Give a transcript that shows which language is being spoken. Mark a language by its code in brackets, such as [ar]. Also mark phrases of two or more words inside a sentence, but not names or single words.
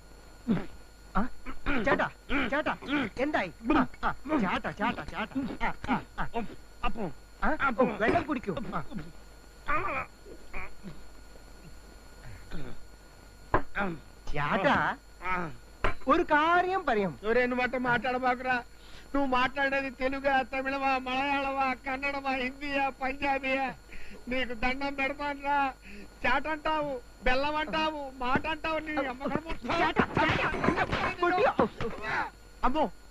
[ml] ചേട്ടാ ചേട്ടാ എന്തായി ചേട്ടാ ചേട്ടാ ചേട്ടാ വെള്ളം കുടിക്കൂ ചേട്ടാ ഒരു കാര്യം പറയാം [te] రెండు మాట మాట్లాడబాకురా నువ్వు మాట్లాడేది తెలుగా తమిళమా మలయాళమా కన్నడమా హిందీయా పంజాబీయా నీకు దండం పెడతానురా చాట అంటావు బెల్లం అంటావు మాట అంటావు నీ అమ్మో